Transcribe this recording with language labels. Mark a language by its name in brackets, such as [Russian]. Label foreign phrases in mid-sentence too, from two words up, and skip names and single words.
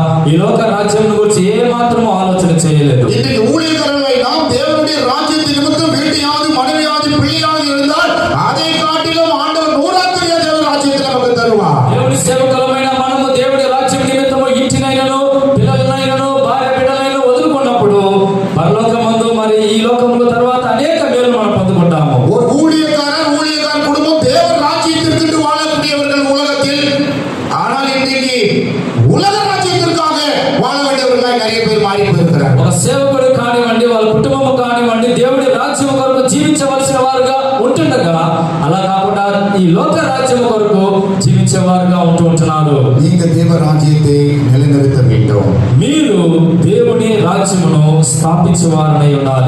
[Telugu] ఈ లోక రాజ్యం గురించి ఏ మాత్రము ఆలోచన చేయలేదు. [Tamil] இன்றைக்கு ஊழியக்காரர்களை நாம் தேவனுடைய ராஜ்யத்தின் நிமித்தம் வீட்டையாவது மனைவியாவது பிள்ளையாவது இருந்தால் அதை காட்டிலும் ஆண்டவர் 100 தேவ ராஜ்யத்தை நமக்கு தருவார். [Telugu] దేవుని సేవకులమైన మనము దేవుడి రాజ్యం నిమిత్తము ఇంటినైనను పిల్లలనైనను భార్య బిడ్డలైనను వదులుకున్నప్పుడు పరలోకమందు మరి ఈ లోకముల తర్వాత అనేక మేలు మనం పొందుకుంటాము. [Tamil] ஒரு ஊழியக்காரர் குடும்பம் தேவ ராஜ்யத்திற்கு வாழக்கூடியவர்கள் உலகத்தில். ஆனால் இன்றைக்கு உலக ராஜ்யத்திற்காக வாழ வேண்டியவர்களாய் நிறைய பேர் மாறி போயிருக்கிறார். [Telugu] ఒక సేవకుడు కానివ్వండి, వాళ్ళ కుటుంబము కానివ్వండి, దేవుడి రాజ్యం కొరకు జీవించవలసిన వారుగా ఉంటుండగా అలా కాకుండా ఈ లోక రాజ్యం కొరకు జీవించేవారుగా ఉంటున్నారు. [Tamil] நீங்க தேவ ராஜ்யத்தை நிலைநிறுத்த வேண்டும். [Telugu] మీరు దేవుని రాజ్యమును స్థాపించేవారై ఉండాలి.